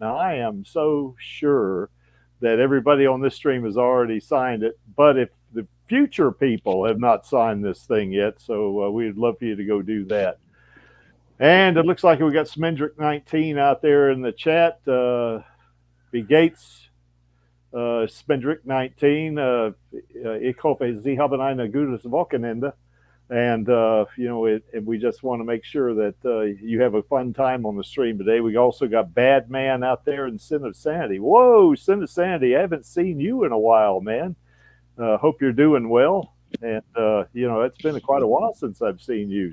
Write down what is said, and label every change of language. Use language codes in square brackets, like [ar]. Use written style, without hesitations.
[en] Now, I am so sure that everybody on this stream has already signed it, but if the future people have not signed this thing yet, so we'd love for you to go do that. And it looks like we got Smendrick 19 out there in the chat. B. [de] Gates, Smendrick 19, ich hoffe, Sie haben ein gutes Wochenende. [en] And, and we just want to make sure that you have a fun time on the stream today. We also got Bad Man out there in Sin of Sanity. Whoa, Sin of Sanity, I haven't seen you in a while, man. Hope you're doing well. And, it's been quite a while since I've seen you.